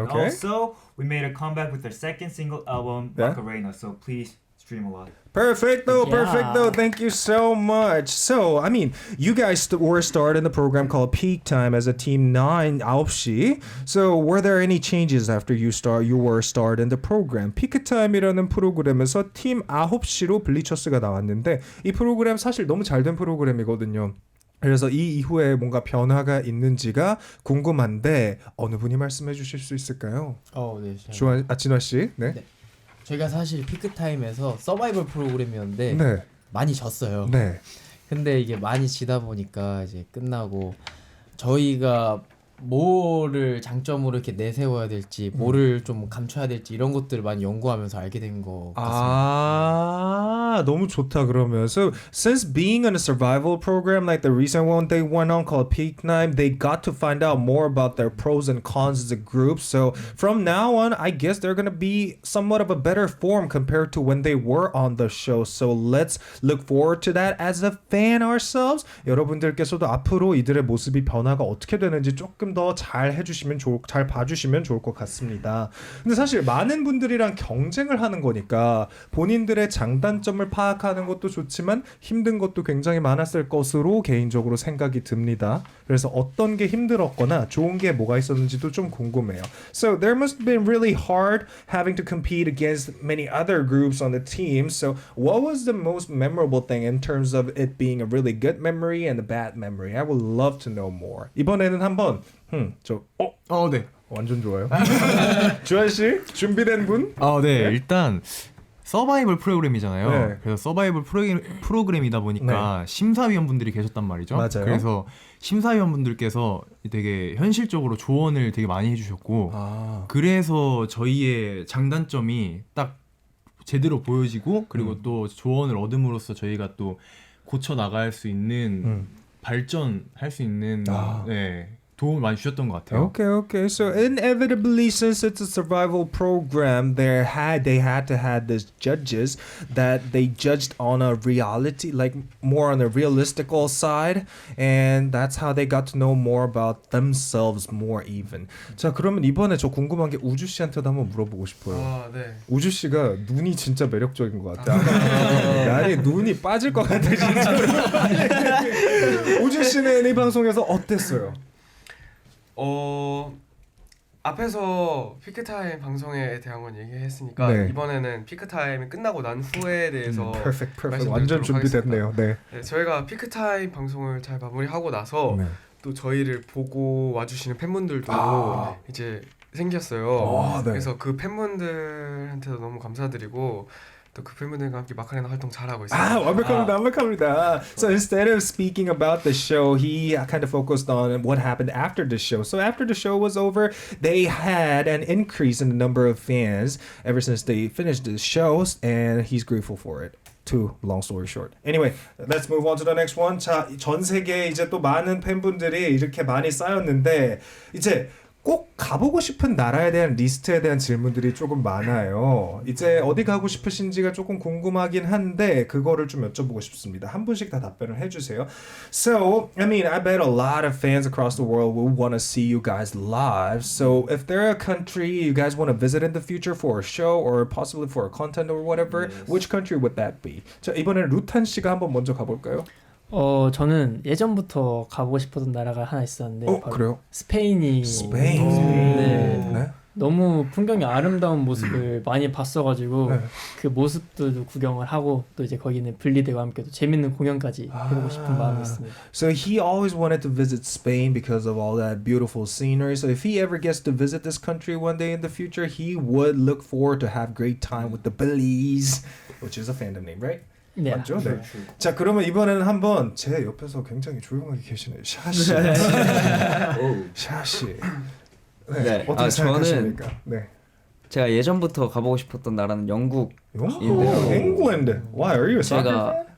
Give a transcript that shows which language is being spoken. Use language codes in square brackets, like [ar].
[en] And also, we made a comeback with our second single album, Macarena. So please stream a lot. Perfecto. Thank you so much. So, I mean, you guys were started in the program called Peak Time as a team 9시. So, were there any changes after you were started in the program? [ko] Peak Time이라는 프로그램에서 팀 9시로 블리처스가 나왔는데 이 프로그램 사실 너무 잘된 프로그램이거든요. 그래서 이 이후에 뭔가 변화가 있는지가 궁금한데 어느 분이 말씀해 주실 수 있을까요? 네. 진화 씨. 네. 저희가 사실 피크타임에서 서바이벌 프로그램이었는데 네. 많이 졌어요. 네. 근데 이게 많이 지다 보니까 이제 끝나고 저희가 뭐를 장점으로 이렇게 내세워야 될지, 뭐를 좀 감춰야 될지 이런 것들을 많이 연구하면서 알게 된 것 같습니다. 너무 좋다 그러면. [en] So since being on a survival program like the recent one they went on called Peak Time, they got to find out more about their pros and cons as a group. So from now on, I guess they're gonna be somewhat of a better form compared to when they were on the show. So let's look forward to that as a fan ourselves. [ko] 여러분들께서도 앞으로 이들의 모습이 변화가 어떻게 되는지 조금 더 잘 봐주시면 좋을 것 같습니다. 근데 사실 많은 분들이랑 경쟁을 하는 거니까 본인들의 장단점을 파악하는 것도 좋지만 힘든 것도 굉장히 많았을 것으로 개인적으로 생각이 듭니다. 그래서 어떤 게 힘들었거나 좋은 게 뭐가 있었는지도 좀 궁금해요. [en] So there must have been really hard having to compete against many other groups on the team. So what was the most memorable thing in terms of it being a really good memory and a bad memory? I would love to know more. [ko] 이번에는 한번 네. 완전 좋아요. 주한 씨 준비된 분? 네. 일단 서바이벌 프로그램이잖아요. 네. 그래서 서바이벌 프로그램이다 보니까 심사위원분들이 계셨단 말이죠. 맞아요. 그래서 심사위원분들께서 되게 현실적으로 조언을 되게 많이 해주셨고, 그래서 저희의 장단점이 딱 제대로 보여지고, 그리고 또 조언을 얻음으로써 저희가 또 고쳐 나갈 수 있는 발전할 수 있는 도움을 많이 주셨던 것 같아요. [en] Okay. So inevitably, since it's a survival program, they had to have these judges that they judged on a reality, like more on a realistical side, and that's how they got to know more about themselves more even. [ko] 자, 그러면 이번에 저 궁금한 게 우주 씨한테도 한번 물어보고 싶어요. 네. 우주 씨가 눈이 진짜 매력적인 것 같아. 아니 눈이 빠질 것 같아 진짜. 우주 씨는 이 방송에서 어땠어요? 앞에서 피크타임 방송에 대한 건 얘기했으니까 이번에는 피크타임이 끝나고 난 후에 대해서 perfect. 완전 준비됐네요. 네, 저희가 피크타임 방송을 잘 마무리하고 나서 또 저희를 보고 와주시는 팬분들도 이제 생겼어요. 그래서 그 팬분들한테도 너무 감사드리고 또 그 팬분들과 함께 마카레나 활동 잘하고 있습니다. 완벽합니다. [en] So instead of speaking about the show, he kind of focused on what happened after the show. So after the show was over, they had an increase in the number of fans ever since they finished the shows, and he's grateful for it. Too long story short. Anyway, let's move on to the next one. [ko] 자, 전 세계에 이제 또 많은 팬분들이 이렇게 많이 쌓였는데 이제 꼭 가보고 싶은 나라에 대한 리스트에 대한 질문들이 조금 많아요. 이제 어디 가고 싶으신지가 조금 궁금하긴 한데 그거를 좀 여쭤보고 싶습니다. 한 분씩 다 답변을 해주세요. [en] So, I mean, I bet a lot of fans across the world will want to see you guys live. So, if there are a country you guys want to visit in the future for a show or possibly for a content or whatever, which country would that be? [ko] 자, 이번에는 루탄 씨가 한번 먼저 가볼까요? 저는 예전부터 가보고 싶었던 나라가 하나 있었는데 바로 그래요? 스페인이 네. 너무 풍경이 아름다운 모습을 많이 봤어가지고 그 모습들도 구경을 하고 또 이제 거기는 블리드와 함께 또 재밌는 공연까지 해보고 싶은 마음이 있습니다. [en] So he always wanted to visit Spain because of all that beautiful scenery. So if he ever gets to visit this country one day in the future, he would look forward to have great time with the Billies, which is a fandom name, right? [ko] 네. 맞죠? 네. 자, 그러면 이번에는 한번 제 옆에서 굉장히 조용하게 계시네요. 샤씨. 샤씨. 네. 어떻게 생각하십니까? 네. 제가 예전부터 가보고 싶었던 나라는 영국인데요. [en] 잉글랜드. Why are you a soccer [ko] 제가